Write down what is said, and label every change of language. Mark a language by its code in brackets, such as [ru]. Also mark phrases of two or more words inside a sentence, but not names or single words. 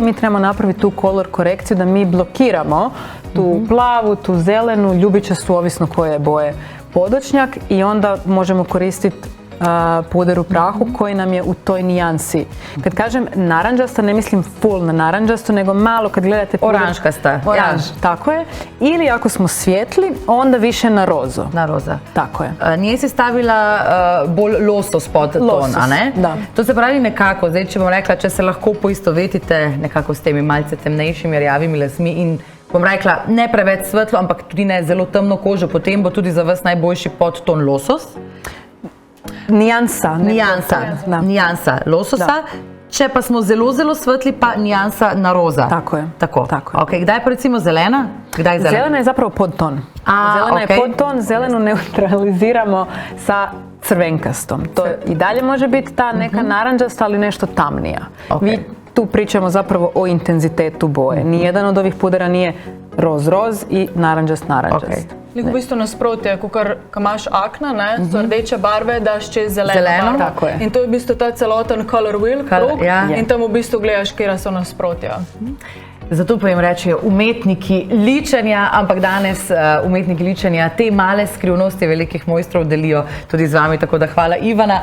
[hr] Mi trebamo napraviti tu kolor korekciju da mi blokiramo tu plavu, tu zelenu, ljubičastu, ovisno koje je boje podočnjak i onda možemo koristiti puder u prahu koji nam je u toj nijansi. Kad kažem naranđasta, ne mislim full na naranđasto, nego malo kad gledate puder... [sl] Oranžkasta. [hr] Oranž, tako je. Ili ako smo svijetli, onda više na rozo. [sl] Na roza. [hr] Tako je. [sl] Nije si stavila bolj losos pod ton, a ne? Da. To se pravi nekako, zdaj če bom rekla, če se lahko poistovetite nekako s temi malce temnejšimi rjavimi lasmi in bom rekla, ne preveč svetlo, ampak tudi ne zelo temno kožo, potem bo tudi za vas najboljši podton losos. [hr] Nijansa. Nijansa lososa. [sl] Če pa smo zelo, zelo svetli, pa nijansa na roza. Tako je. Tako. Tako je. Okay, kdaj pa recimo zelena? Kdaj zelena? [hr] Zelena je zapravo podton. Zelena je podton, zelenu neutraliziramo sa crvenkastom. To i dalje može biti ta neka naranđasta, ali nešto tamnija. Mi tu pričamo zapravo o intenzitetu boje. Nijedan od ovih pudera nije roz i naranđast. [sl] V bistvu nasprotje, ko imaš akna, so rdeče barve, daš čez zeleno barvo. In to je v bistvu ta celoten [en] color wheel [sl] krog in tam v bistvu gledaš, kje so nasprotja. Zato pa jim rečejo umetniki ličenja, ampak danes umetniki ličenja te male skrivnosti velikih mojstrov delijo tudi z vami, tako da hvala Ivana.